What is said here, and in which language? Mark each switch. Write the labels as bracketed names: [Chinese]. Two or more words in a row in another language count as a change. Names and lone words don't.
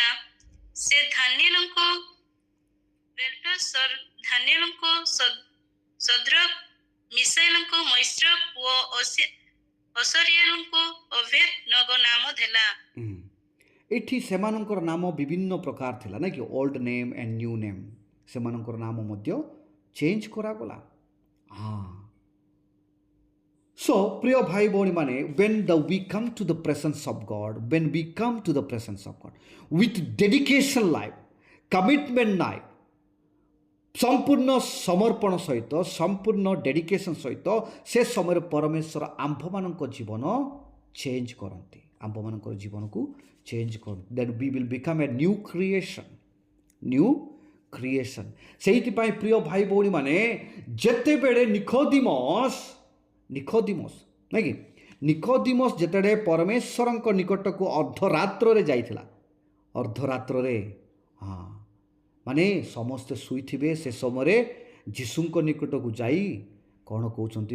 [Odia] ସେ ଧାନିଏଲଙ୍କୁ ବେଲ୍ଟେସର, ଧାନିଏଲଙ୍କୁ ସଦ୍ରକ, ମିଶାଏଲଙ୍କୁ ମୈଶ୍ରକ ଓ ଅସରିଏଲଙ୍କୁ ଅବେଦନଗୋ ନାମ ଦେଲା। ଏଠି ସେମାନଙ୍କର ନାମ ବିଭିନ୍ନ ପ୍ରକାର ଥିଲା ନାଇଁ କି? [English] old name and new name. [Odia] ସେମାନଙ୍କର ନାମ ମଧ୍ୟ ଚେଞ୍ଜ କରାଗଲା। So ପ୍ରିୟ ଭାଇ ଭଉଣୀମାନେ, [English] when we come to the presence of God, with dedication life, commitment life, [Odia] ସମ୍ପୂର୍ଣ୍ଣ ସମର୍ପଣ ସହିତ, ସମ୍ପୂର୍ଣ୍ଣ ଡେଡିକେସନ୍ ସହିତ ସେ ସମୟରେ ପରମେଶ୍ୱର ଆମ୍ଭମାନଙ୍କ ଜୀବନ ଚେଞ୍ଜ କରନ୍ତି। ଆମ୍ଭମାନଙ୍କର ଜୀବନକୁ ଚେଞ୍ଜ କରନ୍ତି। [English] Then we will become a new creation. [Odia] ସେଇଥିପାଇଁ ପ୍ରିୟ ଭାଇ ଭଉଣୀମାନେ, ଯେତେବେଳେ ନିକୋଦିମସ୍ ନାଇଁ କି? ନିକୋଦିମସ୍ ଯେତେବେଳେ ପରମେଶ୍ୱରଙ୍କ ନିକଟକୁ ଅର୍ଦ୍ଧରାତ୍ରରେ ଯାଇଥିଲା, ଅର୍ଦ୍ଧରାତ୍ରରେ ମାନେ ସମସ୍ତେ ଶୋଇଥିବେ, ସେ ସମୟରେ ଯୀଶୁଙ୍କ ନିକଟକୁ ଯାଇ କ'ଣ କହୁଛନ୍ତି?